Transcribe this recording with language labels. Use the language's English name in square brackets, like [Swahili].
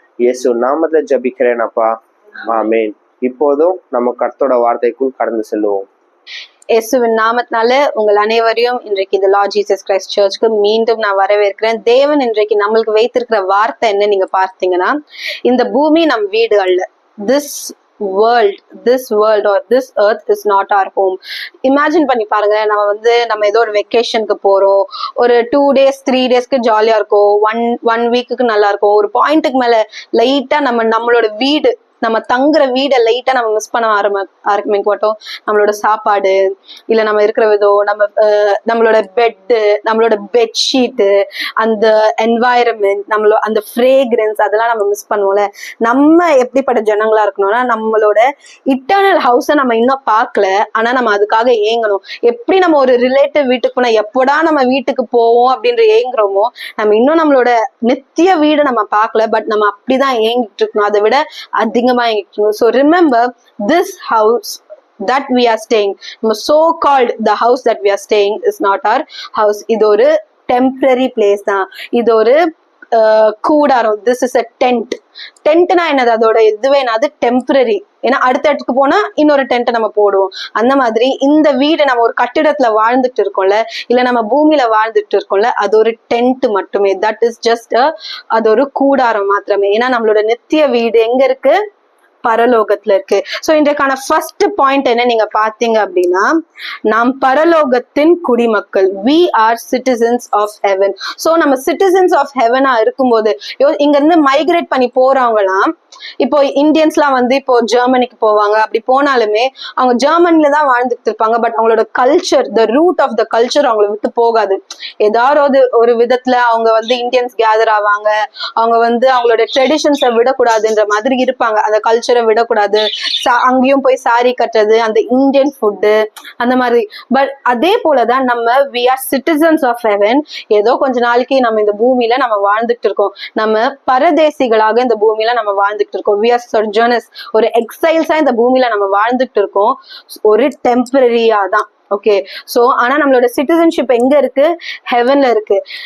[Tamil] இயேசு நாமத்துல ஜபிக்கிறேன் அப்பா, ஆமேன். இப்போதும் நம்ம கர்த்தரோட வார்த்தைக்குள் கடந்து செல்லுவோம். இயேசுவின் நாமத்தினால உங்கள் அனைவரையும் இன்றைக்கு இந்த லார்ட் ஜீசஸ் கிரைஸ்ட் சர்ச்சுக்கு மீண்டும் நான் வரவேற்கிறேன். தேவன் இன்றைக்கு நம்மளுக்கு வைத்திருக்கிற வார்த்தை என்ன நீங்க பார்த்தீங்கன்னா, இந்த பூமி நம் வீடு அல்ல. [English] this world or this earth is not our home. [Tamil] Imagine பண்ணி பாருங்க, நம்ம ஏதோ ஒரு வெக்கேஷனுக்கு போறோம், ஒரு 2 days 3 daysக்கு ஜாலியா இருக்கும், ஒன் வீக்குக்கு நல்லா இருக்கும். ஒரு பாயிண்ட்டுக்கு மேல லைட்டா நம்மளோட வீடு, நம்ம தங்குற வீடை லைட்டா நம்ம மிஸ் பண்ண ஆரம்பிக்க மாட்டோம். நம்மளோட சாப்பாடு, இல்ல நம்ம இருக்கிற விதம், நம்மளோட பெட்டு, நம்மளோட பெட்ஷீட்டு, அந்த என்வாயரன்மெண்ட், அந்த ஃப்ரேக்ரன்ஸ், அதெல்லாம் நம்ம மிஸ் பண்ணுவோம்ல. நம்ம எப்படிப்பட்ட ஜனங்களா இருக்கணும்னா, நம்மளோட இட்டர்னல் ஹவுஸை நம்ம இன்னும் பார்க்கல, ஆனா நம்ம அதுக்காக ஏங்கணும். எப்படி நம்ம ஒரு ரிலேட்டிவ் வீட்டுக்கு போனா எப்படா நம்ம வீட்டுக்கு போவோம் அப்படின்ற ஏங்குறோமோ, நம்ம இன்னும் நம்மளோட நித்திய வீடு நம்ம பார்க்கல, பட் நம்ம அப்படிதான் ஏங்கிட்டு இருக்கணும். அதை விட அதிகமா. [English] So remember, this house that we are staying, so called the house that we are staying is not our house. [Tamil] இது ஒரு temporary place தான். இது ஒரு கூடாரம். [English] this is a tent. [Tamil] டென்ட்னா என்னது? அதோட இதுவே அது டெம்பரரி. ஏன்னா அடுத்த இடத்துக்கு போனா இன்னொரு டென்ட் நம்ம போடுவோம். அந்த மாதிரி இந்த வீடு நம்ம ஒரு கட்டிடத்துல வாழ்ந்துட்டு இருக்கோம்ல, இல்ல நம்ம பூமியில வாழ்ந்துட்டு இருக்கோம்ல, அது ஒரு டென்ட் மட்டுமே. [English] that is just [Tamil] அது ஒரு கூடாரம் மாத்திரமே. ஏன்னா நம்மளோட நித்திய வீடு எங்க இருக்கு? பரலோகத்துல இருக்கு. சோ இன்றைக்கான ஃபர்ஸ்ட் பாயிண்ட் என்ன நீங்க பாத்தீங்க அப்படின்னா, நாம் பரலோகத்தின் குடிமக்கள். [English] we are citizens of heaven. [Tamil] So நம்ம [English] citizens of heaven- [Tamil] ஆ இருக்கும்போது, இங்க இருந்து மைக்ரேட் பண்ணி போறவங்கலாம், இப்போ இந்தியன்ஸ்லாம் இப்போ ஜெர்மனிக்கு போவாங்க. அப்படி போனாலுமே அவங்க ஜெர்மனில தான் வாழ்ந்துட்டு இருப்பாங்க. பட் அவங்களோட culture, [English] the root of the culture [Tamil] அவங்களை விட்டு போகாது. ஏதாவது ஒரு விதத்துல அவங்க இந்தியன்ஸ் கேதர் ஆவாங்க. அவங்க அவங்களோட ட்ரெடிஷன்ஸை விடக்கூடாதுன்ற மாதிரி இருப்பாங்க. அந்த கல்ச்சரை விடக்கூடாது. அங்கேயும் போய் சாரி கட்டுறது, அந்த இந்தியன் ஃபுட்டு, அந்த மாதிரி. [English] but [Tamil] அதே போலதான் நம்ம [English] we are citizens of heaven. [Tamil] ஏதோ கொஞ்ச நாளைக்கு நம்ம இந்த பூமியில நம்ம வாழ்ந்துட்டு இருக்கோம். நம்ம பரதேசிகளாக இந்த பூமியில நம்ம வாழ்ந்துட்டு இருக்கோம். [English] we are sojourners. [Tamil] ஒரு எக்ஸைல்ஸா இந்த பூமியில நம்ம வாழ்ந்துட்டு இருக்கோம், ஒரு டெம்பரரியா தான். ஓகே. சோ ஆனா நம்மளோட சிட்டிசன்ஷிப் எங்க இருக்கு? ஹெவன்ல இருக்கு.